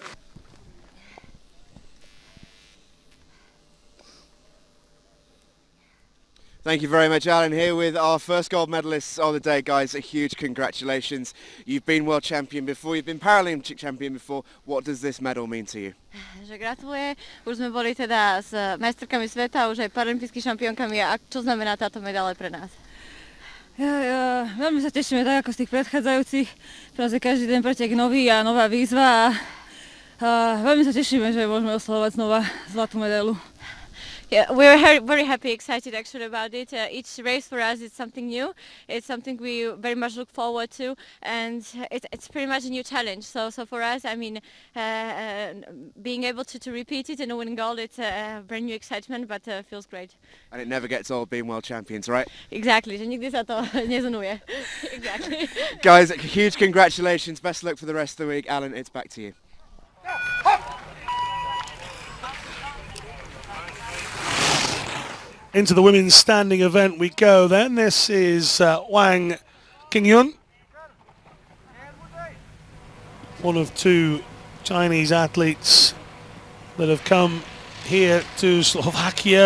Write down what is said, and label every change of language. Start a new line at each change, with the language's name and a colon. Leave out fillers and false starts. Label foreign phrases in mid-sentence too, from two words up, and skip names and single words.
English: Thank you very much, Alan. Here with our first gold medalists of the day, guys. A huge congratulations. You've been world champion before, you've been Paralympic champion before. What does this medal mean to you?
Slovak: Že gratuluje, už sme boli teda s majsterkami sveta, už aj paralympijskými šampiónkami. A čo znamená táto medaila pre nás? Veľmi sa tešíme tak ako z tých predchádzajúcich. Proste každý den pretek nový a nová výzva. A veľmi sa tešíme, že môžeme oslavovať znova zlatú medailu.
English: Yeah, we're very happy, excited actually about it. Each race for us is something new. It's something we very much look forward to, and it's pretty much a new challenge. So for us, I mean, being able to repeat it and win gold, it's a brand new excitement, but feels great. And it never gets old being world champions, right? Exactly,
Slovak: že nikdy sa to nezunuje.
English: Exactly. Guys, huge congratulations. Best luck for the rest of the week. Alan, it's back to you. Into the women's standing event we go then. This is Wang Qingyun, one of two Chinese athletes that have come here to Slovakia.